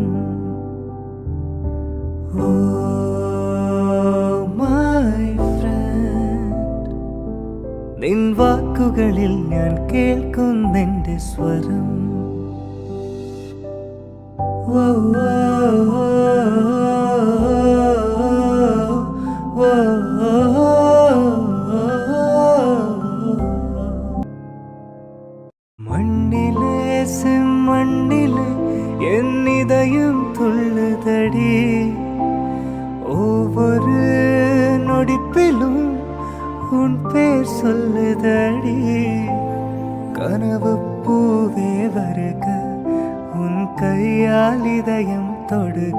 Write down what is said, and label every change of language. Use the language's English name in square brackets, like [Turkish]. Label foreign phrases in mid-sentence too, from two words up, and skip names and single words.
[English] Oh my friend, [Malayalam] നിൻ വാക്കുകളിൽ ഞാൻ കേൾക്കുന്നെൻ്റെ സ്വരം. ഓ മണ്ണിലെ [Tamil] செம்மண்ணிலே என் இதயம் துள்ளுதடி. ஒவ்வொரு நொடிப்பிலும் உன் பேர் சொல்லுதடி. கனவு பூவே வருக, உன் கையால் இதயம் தொடுக.